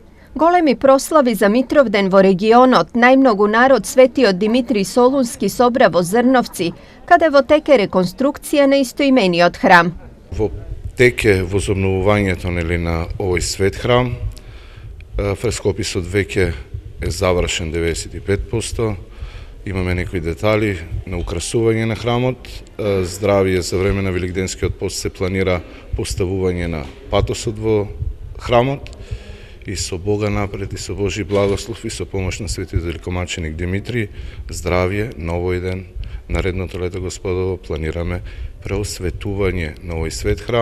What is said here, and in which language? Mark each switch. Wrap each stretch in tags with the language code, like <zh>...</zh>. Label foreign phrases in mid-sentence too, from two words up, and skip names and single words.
<mk>Golemi proslavi za Mitrovden vo regionot najmnogu narod svetio Dimitrij Solunski sobra vo Zrnovci, kada vo teke rekonstrukcija na istoimeni od hram. Во теке возобновувањето на овој свет храм, фрескописот веќе е завршен 95%, имаме некои детали на украсување на храмот, здравје за време на Великденскиот пост се планира поставување на патосот во храмот и со Бога напред и со Божи благослов и со помош на светиот великомаченик Димитрий, здравје, новој ден, наредното лето Господово планираме преосветување на овој свет храм.</mk>